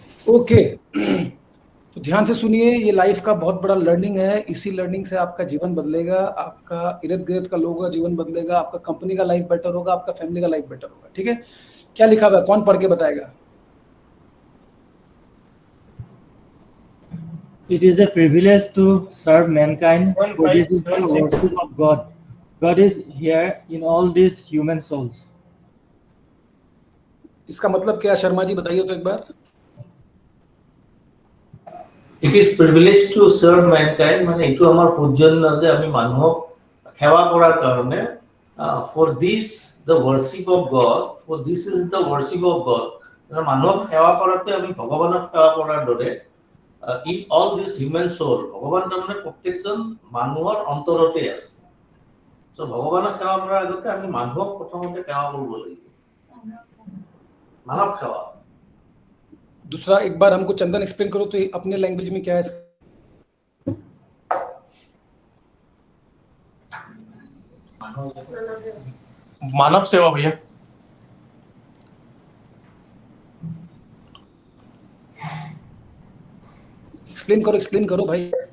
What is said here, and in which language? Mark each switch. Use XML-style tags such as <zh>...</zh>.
<hi>Okay तो ध्यान से सुनिए, ये लाइफ का बहुत बड़ा लर्निंग है। इसी लर्निंग से आपका जीवन बदलेगा, आपका इर्द गिर्द का लोगों का जीवन बदलेगा, आपका कंपनी का लाइफ बेटर होगा, आपका फैमिली का लाइफ बेटर होगा। ठीक है, क्या लिखा हुआ है, कौन पढ़ के बताएगा?</hi> <en>It is a privilege to serve mankind, for this is the worship of God. God is here in all these human souls.</en> <hi>इसका मतलब क्या, शर्मा जी बताइए तो एक बार।</hi> <en>It is privilege to serve mankind,</en> <as>মানে এইটো আমাৰ সৌজন্য যে আমি মানুহক সেৱা কৰাৰ কাৰণে,</as> <en>for this the worship of God, for this is the worship of God,</en> <as>মানুহক সেৱা কৰাতে আমি ভগৱানক সেৱা কৰাৰ দৰে,</as> <en>in all this human soul,</en> <as>ভগৱান তাৰমানে প্ৰত্যেকজন মানুহৰ অন্তৰতে আছে। So ভগৱানক সেৱা কৰাৰ আগতে আমি মানুহক প্ৰথমতে সেৱা কৰিব লাগিব, মানৱ সেৱা।</as> <hi>दूसरा एक बार हमको चंदन एक्सप्लेन करो तो अपने लैंग्वेज में क्या है। मानव सेवा भैया। एक्सप्लेन करो भाई।</hi>